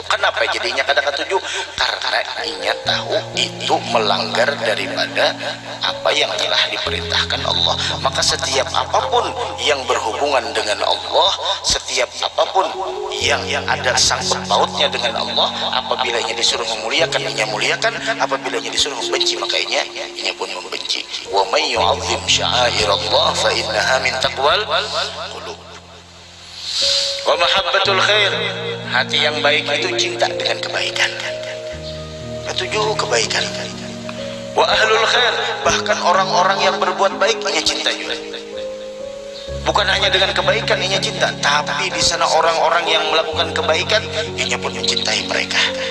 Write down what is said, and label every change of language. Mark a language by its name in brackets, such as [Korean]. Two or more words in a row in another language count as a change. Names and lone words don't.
[Banjar] Kenapa jadinya kada katuju? Karena inya tahu itu melanggar daripada apa yang telah diperintahkan Allah. Maka setiap apapun yang berhubungan dengan Allah, setiap apapun yang ada sangkut pautnya dengan Allah, apabila inya disuruh memuliakan, inya muliakan. Apabila inya disuruh membenci, maka inya pun membenci. [Arabic] ومن يعظم شعائر الله فإنها من تقوى القلوب. ومحبة الخير. [Banjar] Hati yang baik itu cinta dengan kebaikan, ketujuh kebaikan. [Arabic] وأهل الخير, [Banjar] bahkan orang-orang yang berbuat baik inya cinta juga. Bukan hanya dengan kebaikan inya cinta, tapi di sana orang-orang yang melakukan kebaikan inya pun mencintai mereka.